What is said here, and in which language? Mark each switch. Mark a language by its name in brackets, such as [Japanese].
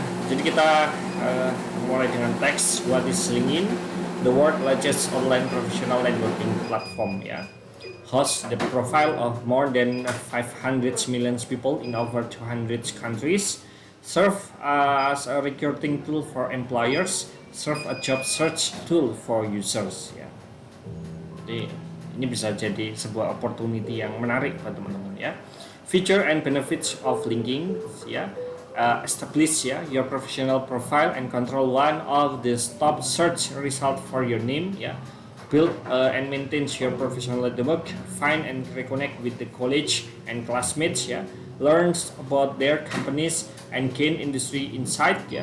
[Indonesian] Jadi kita mulai dengan teks. [English] What is LinkedIn? The world's largest online professional networking platform ya. Hosts the profile of more than 500 million people in over 200 countries. Serve as a recruiting tool for employers. Serve a job search tool for users ya. [Indonesian] Jadi ini bisa jadi sebuah opportunity yang menarik buat teman-teman ya. [English] Feature and benefits of LinkedIn ya. Establish your professional profile and control one of the top search result for your name build and maintain your professional network, find and reconnect with the college and classmates learn about their companies and gain industry insight